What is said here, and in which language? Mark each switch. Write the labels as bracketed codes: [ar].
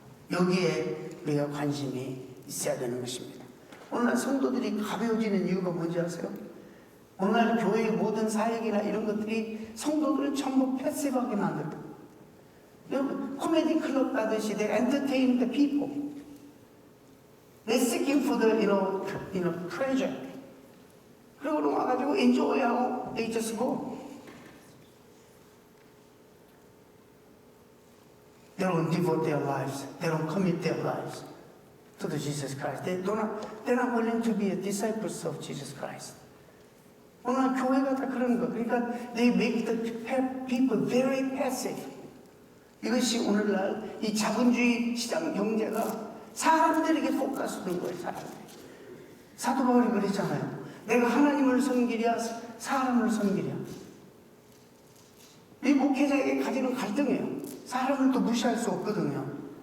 [ko] 여기에 우리가 관심이 있어야 되는 것입니다. 오늘날 성도들이 가벼워지는 이유가 뭔지 아세요? 오늘날 교회의 모든 사역이나 이런 것들이 성도들을 전부 패시브하게 만들고, 여러분 코미디 클럽 가듯이 [en] they entertain the people. They're seeking for the pleasure. [ko] 그리고 와가지고 enjoy하고 [en] they just go. They don't devote their lives. They don't commit their lives to the Jesus Christ. They're not willing to be disciples of Jesus Christ. [ko] 오늘 교회가 다 그런 거. 그러니까 [en] they make the people very passive. [ko] 이것이 오늘날 이 자본주의 시장 경제가 사람들에게 포커스된 거예요. 사도 바울이 그랬잖아요. 내가 하나님을 섬기랴 사람을 섬기랴. 이 목회자에게 가지는 갈등이에요. 사람을 또 무시할 수 없거든요.